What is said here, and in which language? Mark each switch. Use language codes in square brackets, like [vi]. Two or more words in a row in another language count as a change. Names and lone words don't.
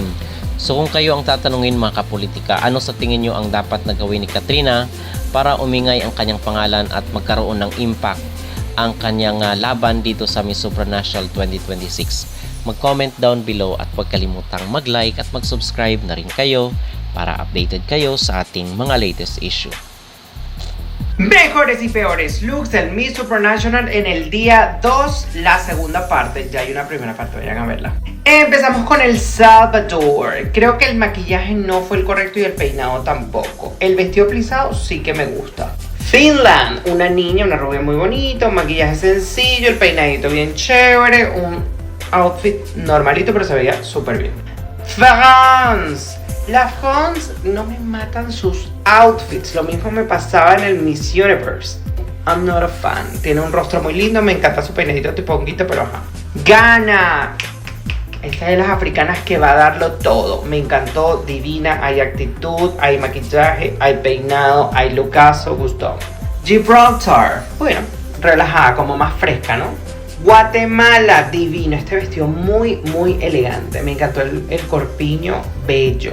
[tl] So kung kayo ang tatanungin mga kapolitika, ano sa tingin nyo ang dapat na gawin ni Katrina para umingay ang kanyang pangalan at magkaroon ng impact ang kanyang laban dito sa Miss Supranational 2026? Mag- [en] comment down below [tl] at huwag kalimutang mag-like at mag-subscribe na rin kayo para updated kayo sa ating mga [en] latest issue. [es] Mejores y peores looks del Miss Supranational en el día 2, la segunda parte. Ya hay una primera parte, vayan a verla. Empezamos con El Salvador. Creo que el maquillaje no fue el correcto y el peinado tampoco. El vestido plisado sí que me gusta. Finland, una niña, una rubia muy bonita, un maquillaje sencillo, el peinadito bien chévere, un outfit normalito pero se veía súper bien. France. Las France no me matan sus outfits, lo mismo me pasaba en el Miss Universe. [en] I'm not a fan. [es] Tiene un rostro muy lindo, me encanta su peinadito tipo honguito, pero ajá. Ghana. Esta es de las africanas que va a darlo todo. Me encantó, divina, hay actitud, hay maquillaje, hay peinado, hay lookazo, gustó. Gibraltar. Bueno, relajada, como más fresca, ¿no? Guatemala, divino, este vestido muy elegante, me encantó el corpiño, bello.